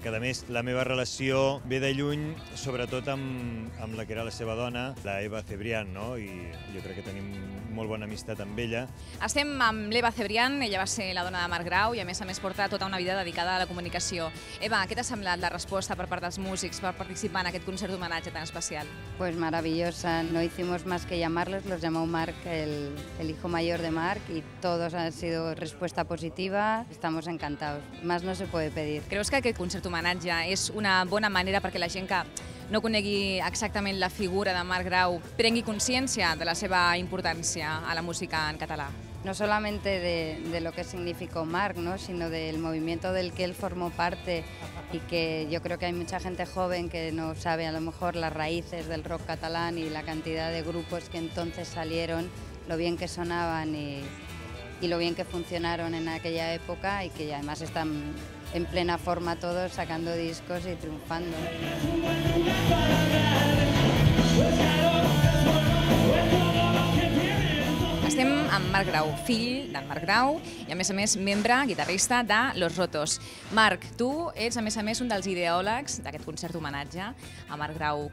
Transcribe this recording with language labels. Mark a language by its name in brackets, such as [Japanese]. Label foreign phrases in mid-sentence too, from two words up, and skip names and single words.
[Catalan] A més, la meva relació ve de lluny, sobretot amb la que era la seva dona, la Eva Cebrián, no? I jo crec que tenim molt bona amistat amb ella. Estem amb l'Eva Cebrián, ella va ser la dona de Marc Grau i a més porta tota una vida dedicada a la comunicació. Eva, què t'ha semblat la resposta per part dels músics per participar en aquest concert d'homenatge tan especial? [Spanish] Pues maravillosa, no hicimos más que llamarlos, los llamó Marc, el hijo mayor de Marc, y todos han sido respuesta positiva, estamos encantados, más no se puede pedir. [Catalan] Creus que aquest concert homenatge és una bona manera perquè la gent que no conegui exactament la figura de Marc Grau prengui consciència de la seva importància a la música en català? [Spanish] No solamente de lo que significó Marc, ¿no? Sino del movimiento del que él formó parte y que yo creo que hay mucha gente joven que no sabe a lo mejor las raíces del rock catalán y la cantidad de grupos que entonces salieron, lo bien que sonaban y lo bien que funcionaron en aquella época y que además están en plena forma todos sacando discos y triunfando. [Catalan] Estem amb Marc Grau, fill d'en Marc Grau i a més membre, guitarrista de Los Rotos. Marc, tu ets a més un dels ideòlegs d'aquest concert homenatge a Marc Grau.